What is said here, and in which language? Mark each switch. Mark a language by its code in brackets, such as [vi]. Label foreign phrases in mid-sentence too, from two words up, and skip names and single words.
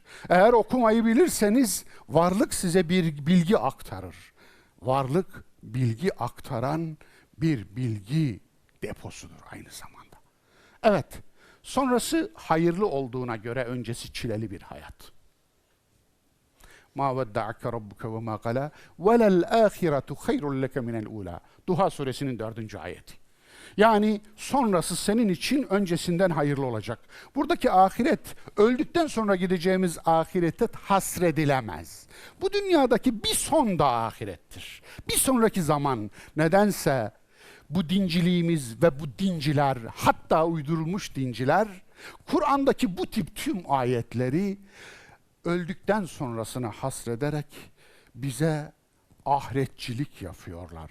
[tr] Eğer okumayı bilirseniz varlık size bir bilgi aktarır. Varlık bilgi aktaran bir bilgi deposudur aynı zamanda. Evet, sonrası hayırlı olduğuna göre öncesi çileli bir hayat. [ar] مَا وَدَّعَكَ رَبُّكَ وَمَا قَلَى وَلَلْآخِرَةُ خَيْرٌ لَكَ مِنَ الْاُولَى. [tr] Duha suresinin 4. ayeti. Yani sonrası senin için öncesinden hayırlı olacak. Buradaki ahiret, öldükten sonra gideceğimiz ahirete hasredilemez. Bu dünyadaki bir son da ahirettir. Bir sonraki zaman nedense bu dinciliğimiz ve bu dinciler, hatta uydurulmuş dinciler, Kur'an'daki bu tip tüm ayetleri öldükten sonrasına hasrederek bize ahiretçilik yapıyorlar.